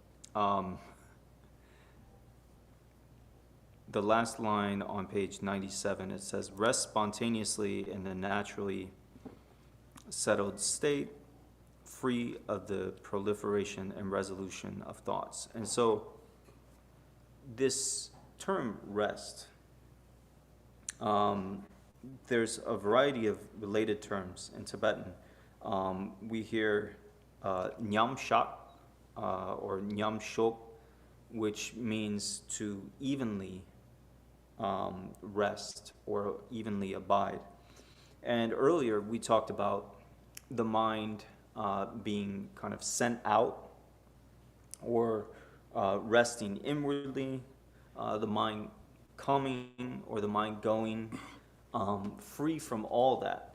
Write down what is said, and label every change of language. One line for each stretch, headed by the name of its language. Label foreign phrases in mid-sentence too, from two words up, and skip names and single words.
English: The last line on page 97, it says, rest spontaneously in a naturally settled state, free of the proliferation and resolution of thoughts. And so this term rest, there's a variety of related terms in Tibetan. We hear
Tibetan: nyam shak
English: or
Tibetan: nyam shok,
English: which means to evenly rest or evenly abide. And earlier we talked about the mind being kind of sent out or resting inwardly, the mind coming or the mind going, free from all that.